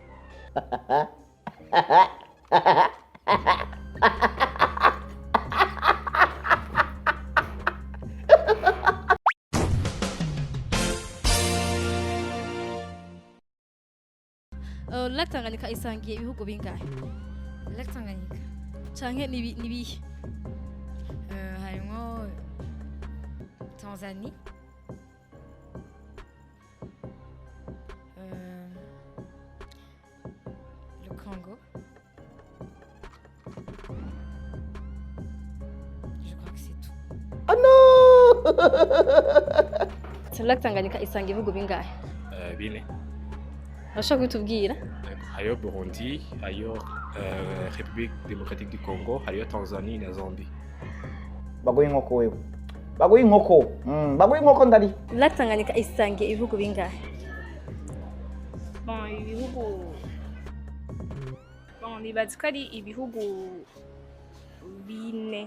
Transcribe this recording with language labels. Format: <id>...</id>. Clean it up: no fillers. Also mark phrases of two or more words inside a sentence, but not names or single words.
<rn>Lac Tanganyika isangiye ibihugu bingahe? Lac Tanganyika. Canke nibihe? Harimo Tanzanie. Le Congo.</rn> <fr>Je crois que c'est tout. Ah non!</fr> <rn>Lac Tanganyika isangiye ibihugu bingahe? 4. Urashobora kubitubwira? Hariyo Burundi, hariyo République démocratique du Congo, hariyo Tanzanie na Zambie. Baguha inkoko wewe. Baguha inkoko. Baguha inkoko ndari. Lac Tanganyika isangiye ibihugu bingahe? Bon, ibihugu bon nibaza ko ari ibihugu bine.</rn>